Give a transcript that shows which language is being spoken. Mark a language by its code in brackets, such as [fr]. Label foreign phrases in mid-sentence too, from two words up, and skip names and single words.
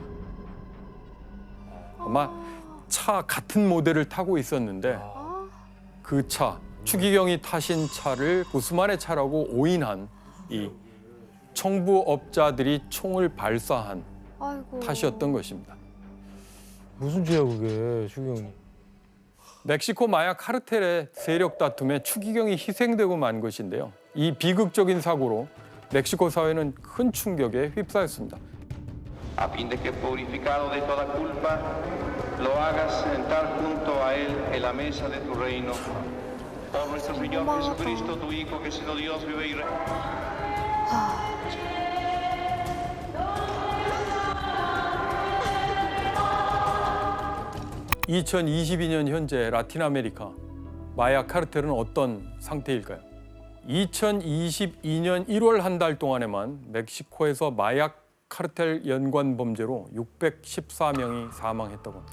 [ko] 아마 차 같은 모델을 타고 있었는데 그 차, 추기경이 타신 차를 구스만의 차라고 오인한 이 청부업자들이 총을 발사한 아이고. 탓이었던 것입니다. 무슨 죄야 그게 추기경이. 멕시코 마약 카르텔의 세력 다툼에 추기경이 희생되고 만 것인데요. 이 비극적인 사고로 멕시코 사회는 큰 충격에 휩싸였습니다. [es] A fin de que purificado de toda culpa, lo hagas sentar junto a él en la mesa de tu reino. Por nuestro Señor Jesucristo, tu Hijo, que siendo Dios vive y reina. [ko] 2022년 현재 라틴 아메리카 마약 카르텔은 어떤 상태일까요? 2022년 1월 한 달 동안에만 멕시코에서 마약 카르텔 연관 범죄로 614명이 사망했다고 합니다.